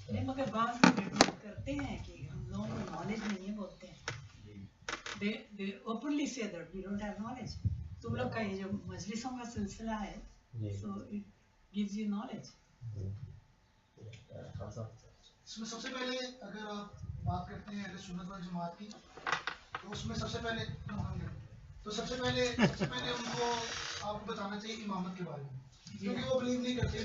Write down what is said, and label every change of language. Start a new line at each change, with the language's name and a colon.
Hindi: नहीं मगर बाद में करते हैं कि हम लोगों को knowledge नहीं है बोलते हैं.
English: they openly say that we don't have knowledge.
Hindi: तुम लोग का ये जो मजलिसों का सिलसिला है,
English: so it gives you knowledge.
Hindi: इसमें सबसे पहले अगर आप बात करते हैं अहले सुन्नत वल जमात की, तो उसमें सबसे पहले उनको आपको बताना चाहिए इमामत के बारे में, क्योंकि वो बिलीव नहीं करते।